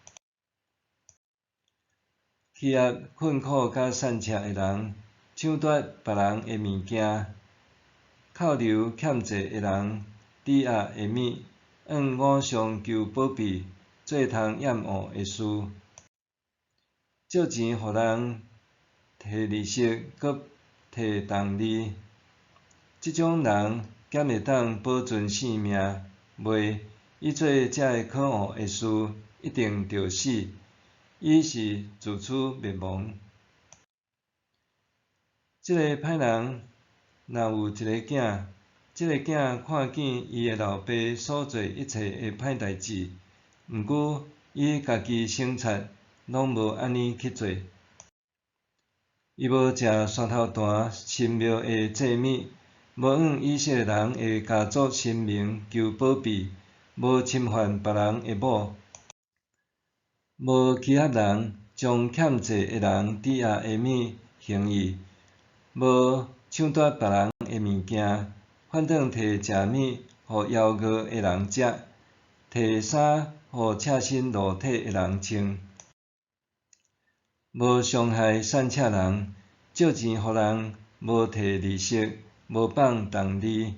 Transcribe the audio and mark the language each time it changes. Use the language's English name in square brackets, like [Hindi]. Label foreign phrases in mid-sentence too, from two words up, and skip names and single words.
[Min Nan Chinese] 欺压困苦甲散赤的人，抢夺别人的物件，扣留欠债的人抵押的物，向偶像求保庇，做通掩护的事，借钱互人摕利息，阁摕重利。即种人减会当保存性命，袂伊做遮个可恶的事，一定着死。伊是自取灭亡。即个歹人若有一个囝，即个囝看见伊的老爸所做一切的歹代志，毋过伊家己省察，拢无安尼去做。伊无食山头弹、神庙的祭物，无向以色列人的家族神明求保庇，无侵犯别人的某，无欺压人，将欠债的人抵押的物还伊，无抢夺别人的物件，反倒摕食物互枵饿的人食，摕衫互赤身裸体的人穿，无伤害散赤人，借钱互人无摕利息，无放重利。